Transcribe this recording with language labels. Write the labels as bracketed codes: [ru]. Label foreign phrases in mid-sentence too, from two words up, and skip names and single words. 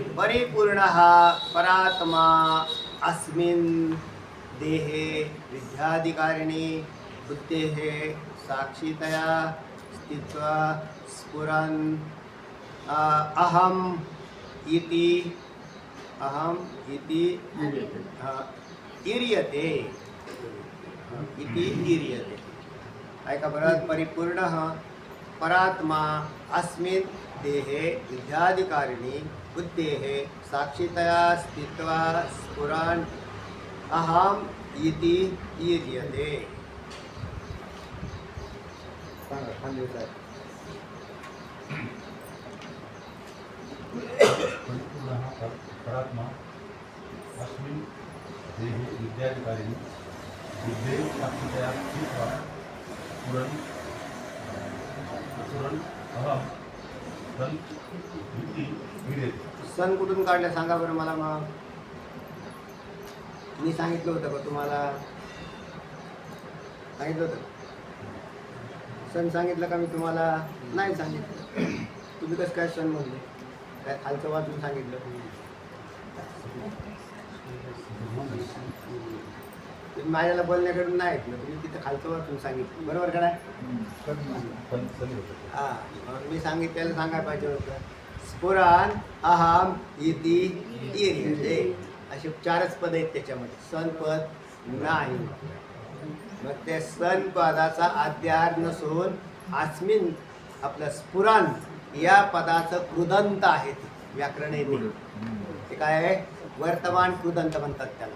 [sa] परिपूर्णः परात्मा अस्मिन् देहे विद्याधिकारिणी बुद्धेः साक्षितया स्थित्वा स्फुरन् अहम् इति इर्यते इति इर्यते [mr] ऐका बरं [sa] परिपूर्णः परात्मा अस्मिन् देहे विद्याधिकारिणी बुद्धेः साक्षितया स्थित्वा स्फुरन् अहम् इति इर्यते परिपूर्णः परात्मा अस्मिन् देहे विद्याधिकारिणी बुद्धे साक्षितया स्थित्वा स्फुरन् अहं सन् इति इर्यते. [mr] सण कुठून काढलं सांगा बरं मला. मग मी सांगितलं होतं का तुम्हाला? सांगितलं होतं सण सांगितलं का मी तुम्हाला? नाही सांगितलं. तुम्ही कसं काय सण म्हणले? काय खालचं वाचून सांगितलं? तुम्ही माझ्याला बोलण्याकडून नाही ऐकलं, तुम्ही तिथं खालचं वाचून सांगितलं. बरोबर का नाही? हां, मग मी सांगितलेलं सांगायला पाहिजे होतं. [sa] स्फुरन् अहम् इति इर्यते [mr] असे 4च पद आहेत त्याच्यामध्ये. सण पद नाही. मग त्या सण पदाचा अध्यार नसून अस्मिन आपलं स्फुरन् या पदाचं कृदंत आहे. ते व्याकरण आहे ते काय आहे? वर्तमान कृदंत म्हणतात त्याला.